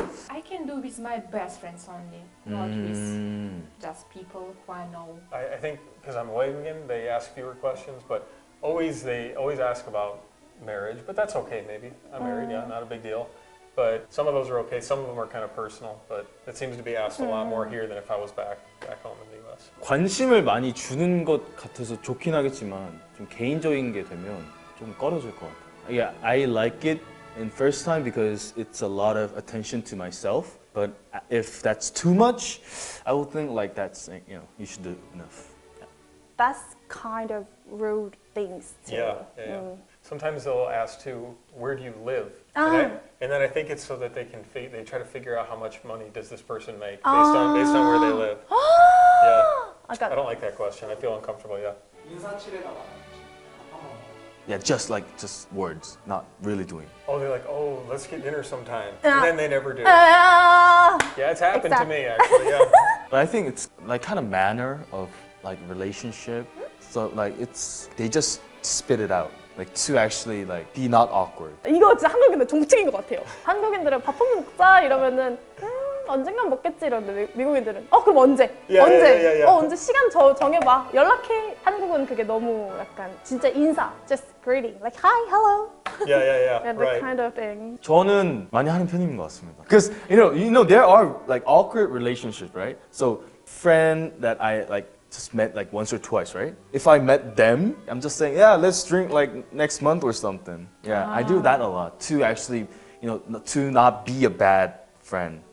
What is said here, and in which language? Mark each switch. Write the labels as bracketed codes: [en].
[en] I can do with my best friends only, not with just people who I know. I think because I'm away again, they ask fewer questions, but they always ask about marriage. But that's okay. Maybe I'm married. Yeah, not a big deal. But some of those are okay. Some of them are kind of personal. But it seems to be asked a lot more here than if I was back home in the U.S. [ko] 관심을 많이 주는 것 같아서 좋긴 하겠지만 좀 개인적인 게 되면 좀 꺼려질 것 같아요. [en] Yeah, I like it in first time because it's a lot of attention to myself. But if that's too much, I will think like that's you should do enough. That's kind of rude things too. Yeah. Sometimes they'll ask too, where do you live? Ah. And then I think it's so that they try to figure out how much money does this person make based on where they live. Yeah. I got I don't like that question. I feel uncomfortable. Yeah. [ko] 인사치레가 많은 친구. 한 번만. [en] Yeah, just words, not really doing. Oh, they're like, oh, let's get dinner sometime, Ah. and then they never do. Ah. Yeah, it's happened to Exactly. me actually. Yeah. But I think it's like kind of manner of like relationship. So like they just spit it out. Like to actually like be not awkward. [ko] 이거 진짜 한국인들 정책인 것 같아요. 한국인들은 밥 한번 먹자 이러면은 언젠간 먹겠지 이러는데 미국인들은 그럼 언제? [en] Yeah, [ko] 언제? [en] yeah, yeah, yeah. [ko] 언제 시간 정해봐. 연락해. 한국은 그게 너무 약간 진짜 인사, [en] just greeting, like hi, hello, Yeah. and that Right. kind of thing. [ko] 저는 많이 하는 편인 것 같습니다. [en] Because you know there are like awkward relationships, right? So friend that I like just met like once or twice, right? If I met them, I'm just saying, yeah, let's drink like next month or something. Yeah, I do that a lot to actually, to not be a bad friend.